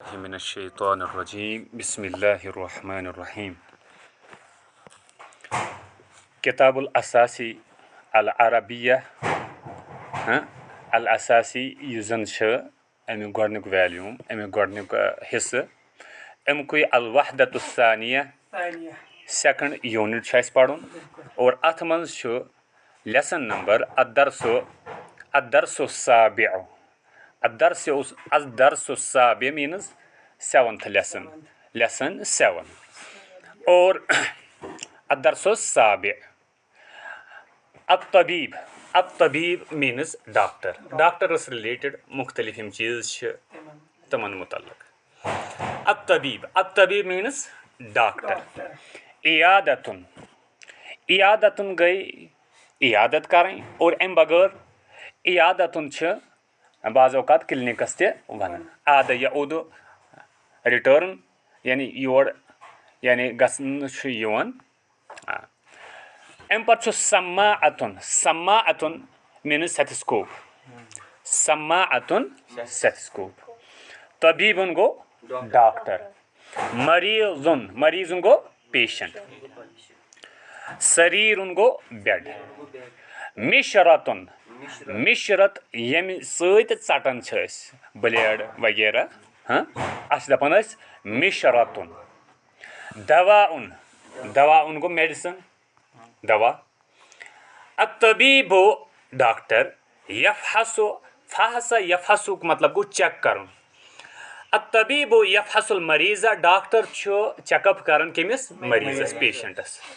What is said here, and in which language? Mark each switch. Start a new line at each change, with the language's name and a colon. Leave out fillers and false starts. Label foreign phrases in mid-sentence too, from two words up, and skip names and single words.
Arabic: بالله من الشيطان الرجيم بسم الله الرحمن الرحيم الكتاب الأساسي العربية الاساسی
Kashmiri: یُس زن چھُ امیُک گۄڈنیُک ویلیوم امیُک گۄڈنیُک حصہٕ امیُکُے
Arabic: الوحدۃ الثانیہ
English: second unit
Kashmiri: چھُ اَسہِ پرُن اور اتھ منٛز چھُ
English: lesson number
Arabic: الدرس السابع الدرس السابع
English: means 7th lesson
Kashmiri: 7 اور
Arabic: الدرس السابع
Kashmiri: الطبیب means ڈاکٹرس رِلیٹڈ مختلف یِم چیٖز چھِ تِمن متعلق الطبیب means ڈاکٹر عیادتن گٔے عیادت کرٕنۍ اور امہِ بغٲر عیادتن چھِ بعض اوقات کلنِکس تہِ ونان
Arabic: عادٕ یعوٗدٕ
Kashmiri: رِٹٲرن یعنی یور یعنی گژھنہٕ چھُ یِوان امہِ پتہٕ چھُ سماعتن
English: means stethoscope
Kashmiri: طبیٖبن گوٚو ڈاکٹر مریضن گوٚو پیشنٹ سریٖرن گوٚو بیڈ مشرت ییٚمہِ سۭتۍ ژٹان چھِ أسۍ بلیڈ وغیرہ اَتھ چھِ دپان أسۍ مشرتُن دواعُن گوٚو میڈِسن دوا الطبیٖب ڈاکٹر یفحصُک مطلب گوٚو چیک کرُن
Arabic: الطبیٖب یفحص المریض
Kashmiri: ڈاکٹر چھُ
English: check up
Kashmiri: کران کٔمِس مریضس پیشنٹس